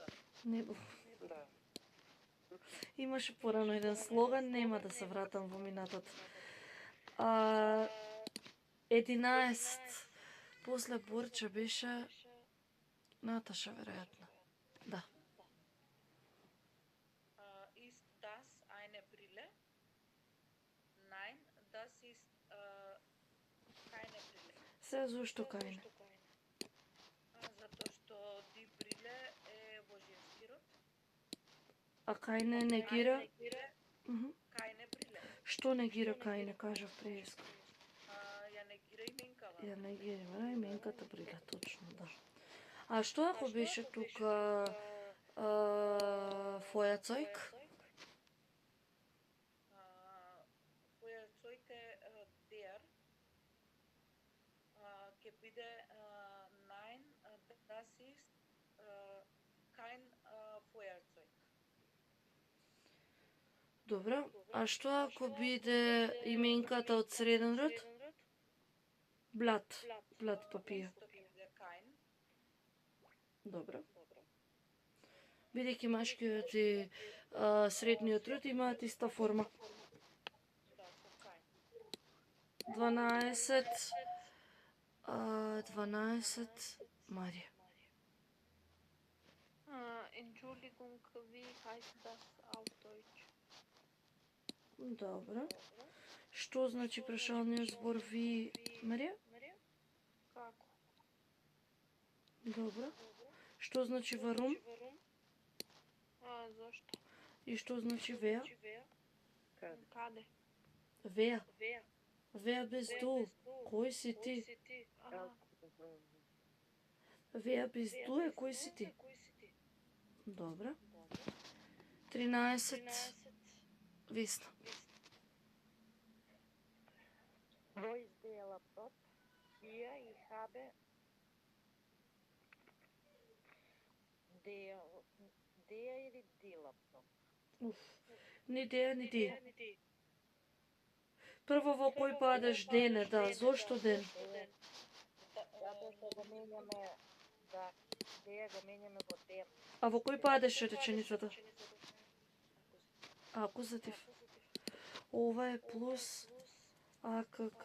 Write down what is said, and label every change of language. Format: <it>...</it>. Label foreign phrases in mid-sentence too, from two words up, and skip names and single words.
<mk>Не бо. Да. Имаше порано еден слоган, нема да се вратам во минатото. 11. После Борча беше Наташа, веројатно. Да.</mk> <de>Ist das eine Brille? Nein, das ist keine Brille.</de> <mk>Се зошто кајне? Затоа што die Brille е во женски род. А кајне негира? Мгм.</mk> <de>Keine Brille.</de> <mk>Што негира кајне, кажав преска. Ја негира именкава. Ја негира, именката брилја, точно, да. А што ако беше тука Фојацојк?</mk> <de>Feuerzeug der</de> <mk>ќе биде</mk> <de>nein, das ist kein Feuerzeug.</de> <mk>Добро. А што ако биде именката од среден род? Блат. Блат папија. Што ќе биде kein. Добро. Бидејќи машкиот и средниот род имаат иста форма. Да, со kein. 12. 12. Марија.</mk> <de>Entschuldigung, wie heißt das auf Deutsch?</de> <mk>Добро. Што значи прашалниот збор ви, Марија? Како? Добро. Што значи варум? Зошто? И што значи веа? Каде? Веа.</mk> <de>Wer bist du?</de> <mk>Кој си ти?</mk> <de>Wer bist du</de> <mk>е кој си ти? Добра. 13. Весна.</mk> <de>Wo ist der Laptop? Hier, ich habe der или die Laptop?</de> <mk>Ни деја, ни ти. Прво во кој падаш ден е, да. Зошто ден? Затоа што го менјаме, да, деја го менјаме во ден. А во кој падаш реченицата? Акузатив. Ова е плюс АКК.</mk>